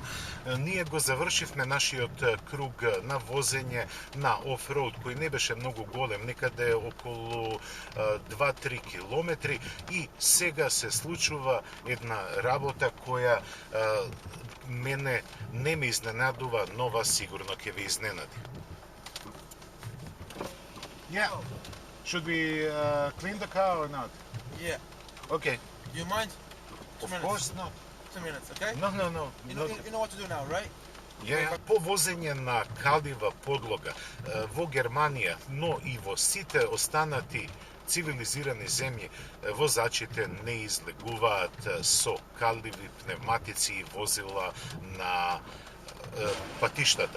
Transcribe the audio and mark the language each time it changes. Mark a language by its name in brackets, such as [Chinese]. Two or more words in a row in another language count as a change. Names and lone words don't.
[Macedonian] Ние го завршивме нашиот круг на возење на офроуд, кој не беше многу голем, некаде околу 2-3 километри, и сега се случува една работа која мене не ме изненадува, но вас сигурно ќе ви изненади. [English] Yeah. Should we clean the car or not? Yeah. Okay. You mind? 2 Of minutes. course not. 2 minutes, okay? No. You know what to do now, right? [Macedonian] По возење на калива подлога во Германија, но и во сите останати цивилизирани земји, возачите не излегуваат со каливи пневматици и возила на патиштата.